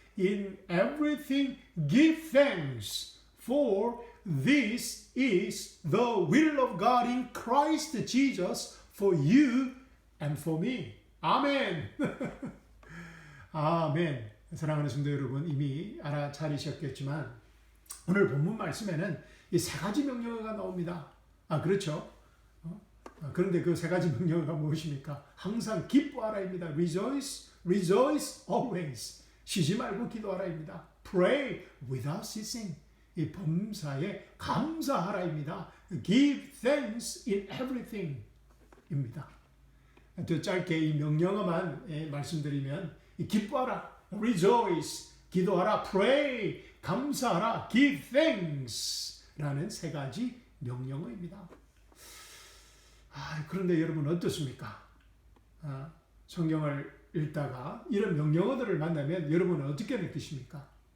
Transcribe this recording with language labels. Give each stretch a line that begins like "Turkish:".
English: In everything give thanks. For this is the will of God in Christ Jesus for you and for me.
Korean: 아멘. 아멘. 사랑하는 성도 여러분, 이미 알아차리셨겠지만 오늘 본문 말씀에는 이 세 가지 명령어가 나옵니다. 그렇죠. 그런데 그 세 가지 명령어가 무엇입니까? 항상 기뻐하라입니다.
English: Rejoice, rejoice always.
Korean: 쉬지 말고 기도하라입니다.
English: Pray without ceasing.
Korean: 이 범사에 감사하라입니다.
English: Give thanks in everything.
Korean: 입니다. 더 짧게 이 명령어만 말씀드리면 기뻐하라, rejoice, 기도하라, pray, 감사하라, give thanks 라는 세 가지 명령어입니다. 그런데 여러분 어떻습니까? 성경을 읽다가 이런 명령어들을 만나면 여러분은 어떻게 느끼십니까?